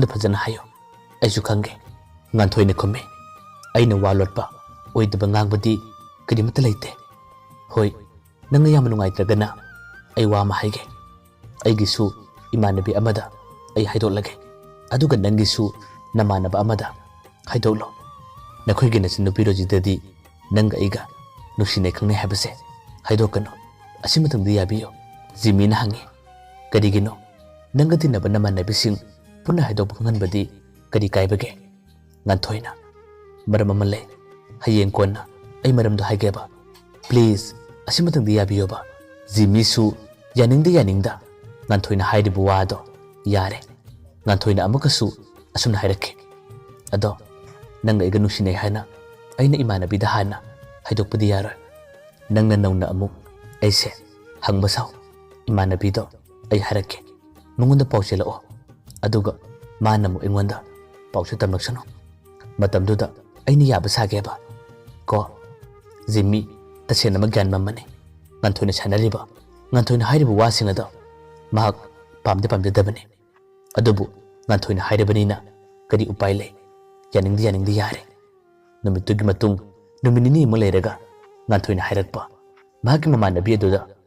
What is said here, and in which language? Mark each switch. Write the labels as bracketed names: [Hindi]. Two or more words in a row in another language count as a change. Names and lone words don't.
[Manipuri] phajana hayo aisu khange nganthoi na khumme aina walotpa oidaba ngangbadi kadimata leite hoi nanga yam nungai tragana ai wa ma haige aigi su imanabi amada ai haidolage aduga nangi su namanaba amada haidolo nakhoi gina sinu piroji dadi nanga aiga nushine khangne habase haidokano asimatangdi yabiyo Jimmy na hange karigino nanga tinaba namanabi sing punna haidok khanganbadi kari kaibage nganthoina maram amale hayeng konna ai maramdo haigeba please asimatangdi yabiyoba Jimmy su yaningda nganthoina hairibu wado yare nganthoina amakasu asumna hairake ado nanga iga nusine hana aina imanabi da hana haidokpadi yaro nanga nauna amuk aise hangba saw imanabi do ai harake mungunda pausela o aduga manamu ingwanda pausu tamlaksano matamduda aina yaba sageba ko Jimmy tasena magyan mamane nganthoi na sanariba nganthoi na hairibu wasingada mahak pamde dabane adubu nganthoi na hairibani na kari upai le yaningdi yare numitugi matung numinini mo leiraga nganthoi na hairakpa mahaki mamanabi aduda